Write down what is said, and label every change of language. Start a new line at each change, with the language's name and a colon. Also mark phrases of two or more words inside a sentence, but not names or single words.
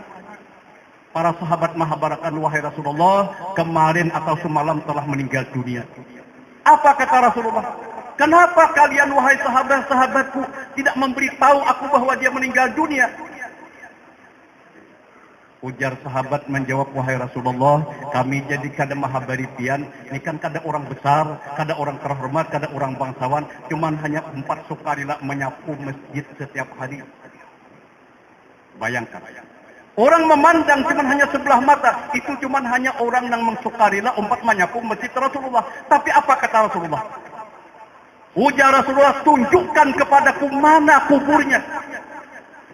Indonesian: Para sahabat menghabarkan, wahai Rasulullah, kemarin atau semalam telah meninggal dunia. Apa kata Rasulullah? Kenapa kalian wahai sahabat-sahabatku tidak memberitahu aku bahwa dia meninggal dunia? Ujar sahabat menjawab, wahai Rasulullah,
Banjar: kami jadi kada mahabari pian,
Indonesian: ini kan kada orang besar, kada orang terhormat, kada orang bangsawan, cuman hanya 4 sukarela menyapu masjid setiap hari. Bayangkan. Orang memandang cuma hanya sebelah mata. Itu cuma hanya orang yang mensukarila 4 menyapu masjid Rasulullah. Tapi apa kata Rasulullah? Ujar Rasulullah, tunjukkan kepadaku mana kuburnya.